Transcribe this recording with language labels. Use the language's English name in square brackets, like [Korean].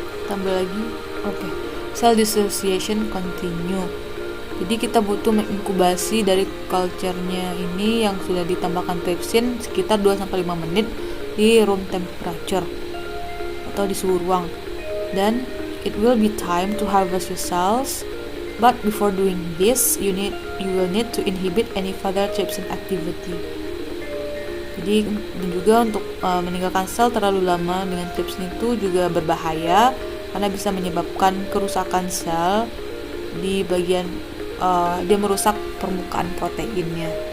[Indonesian] Tambah lagi. Oke. Cell dissociation continue. Jadi kita butuh menginkubasi dari culture-nya ini yang sudah ditambahkan trypsin sekitar 2-5 menit di room temperature atau di suhu ruang. [English] Dan it will be time to harvest your cells. But before doing this, you will need to inhibit any further trypsin activity. [Indonesian] Jadi dan juga untuk meninggalkan sel terlalu lama dengan trypsin itu juga berbahaya karena bisa menyebabkan kerusakan sel di bagian dia merusak permukaan proteinnya.